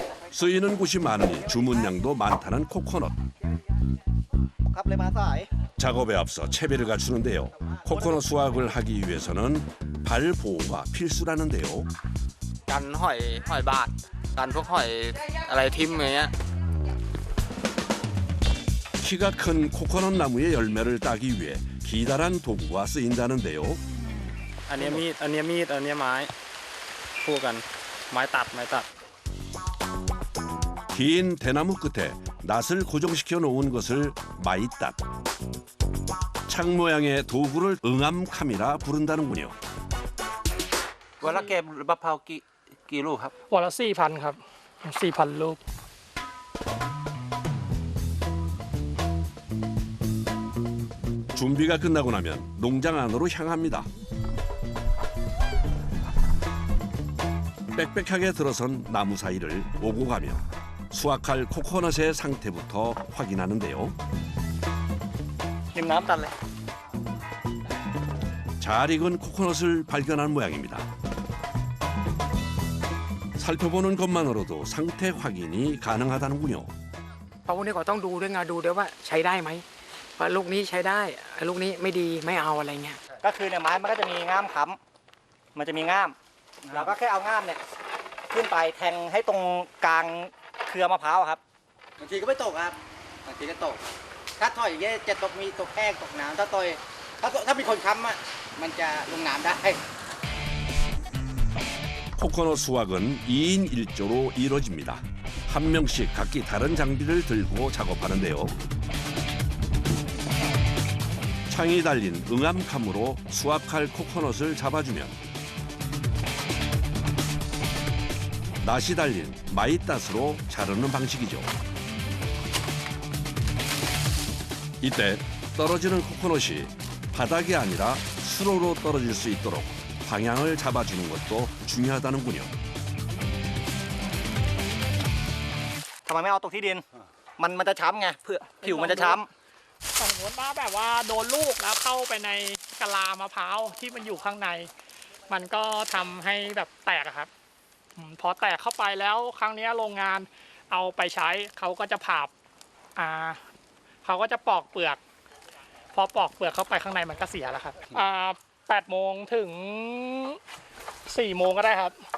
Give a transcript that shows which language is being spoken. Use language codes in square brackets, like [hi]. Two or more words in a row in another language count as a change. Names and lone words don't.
[ko] 쓰이는 곳이 많으니 주문량도 많다는 코코넛. 작업에 앞서 채비를 갖추는데요. 코코넛 수확을 하기 위해서는 발 보호가 필수라는데요. [th] กันหอยบาดกันพวกหอยอะไรทิ่มอย่างเงี้ย [ko] 키가 큰 코코넛 나무의 열매를 따기 위해 기다란 도구가 쓰인다는데요. [th] อันนี้มีดอันนี้มีดอันนี้ไม้คู่กันไม้ตัด [ko] 긴 대나무 끝에 낫을 고정시켜 놓은 것을 마이따. 창 모양의 도구를 응암캄이라 부른다는군요. [th] วันละเก็บมะพร้าวกี่ลูกครับ วันละ 4,000 ครับ 4,000 ลูก [ko] 준비가 끝나고 나면 농장 안으로 향합니다. 빽빽하게 들어선 나무 사이를 오고 가며 수확할 코코넛의 상태부터 확인하는데요. [th] ริมน้ำตัดเลย [ko] 잘 익은 코코넛을 발견한 모양입니다. 살펴보는 것만으로도 상태 확인이 가능하다는군요. [th] เพราะพวกนี้ก็ต้องดูด้วยไงดูด้วยว่าใช้ได้ไหมว่าลูกนี้ใช้ได้ลูกนี้ไม่ดีไม่เอาอะไรเงี้ย ก็คือเนี่ยไม้มันก็จะมีง่ามค้ำมันจะมีง่ามเราก็แค่เอาง่ามเนี่ยขึ้นไปแทงให้ตรงกลางเครือมะพร้าวครับบางทีก็ไม่ตกครับบางทีก็ตกถ้าถอยอย่างเงี้ยจะตกมีตกแห้งตกน้ำถ้ามีคนค้ำอ่ะมันจะลงน้ำได้ [ko] 코코넛 수확은 2인 1조로 이루어집니다. 한 명씩 각기 다른 장비를 들고 작업하는데요. 창이 달린 응암캄으로 수확할 코코넛을 잡아주면 낫이 달린 마이따스로 자르는 방식이죠. 이때 떨어지는 코코넛이 바닥이 아니라 수로로 떨어질 수 있도록 방향을 잡아주는 것도 중요하다는군요. [th] ทำไมไม่เอาตกที่ดินมันจะช้ำไงเพื่อผิวมันจะช้ำ สมมติว่าแบบว่าโดนลูกแล้วเข้าไปในกะลามะพร้าวที่มันอยู่ข้างใน มันก็ทำให้แบบแตกอะครับพอแตกเข้าไปแล้วครั้งนี้โรงงานเอาไปใช้เขาก็จะผ่าเขาก็จะปอกเปลือก พอปอกเปลือกเข้าไปข้างในมันก็เสียแล้วครับ8 โมงถึง 4 โมงก็ได้ครับ